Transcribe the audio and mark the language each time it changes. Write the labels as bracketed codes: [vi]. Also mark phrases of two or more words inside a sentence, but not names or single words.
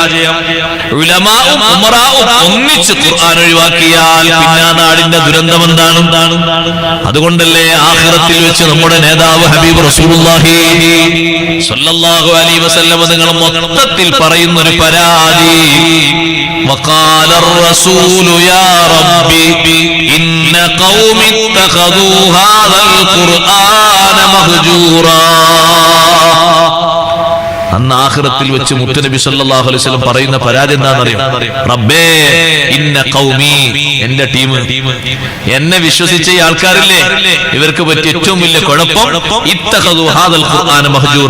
[ml] ഉലമാഉം ഉമറാഉം ഒന്നിച്ച് ഖുർആൻ ഒഴിവാക്കിയാൽ പിന്നെ ആ നാടിന്റെ ദുരന്തം എന്താണ്? അതുകൊണ്ടല്ലേ ആഖിറത്തിൽ വെച്ച് നമ്മുടെ നേതാവ് ഹബീബ് റസൂലുള്ളാഹി [ar] صلى الله عليه وسلم [ml] നിങ്ങൾ മൊത്തത്തിൽ പറയുന്ന ഒരു പരാതി, [ar] وقال الرسول يا ربي إن قوم اتخذوا هذا القرآن مهجورا. [ml] അന്ന് ആഖിറത്തിൽ വെച്ച് മുത്തുനബി [ar] صلى الله عليه وسلم [ml] പറയുന്ന പരാതി എന്താണെന്നറിയോ? റബ്ബേ [ar] إن قومي, [ml] എന്റെ ടീം, എന്നെ വിശ്വസിച്ച ഈ ആൾക്കാരില്ലേ, ഇവർക്ക് പറ്റിയ ഏറ്റവും വലിയ കുഴപ്പം [ar] اتخذوا هذا القرآن مهجورا.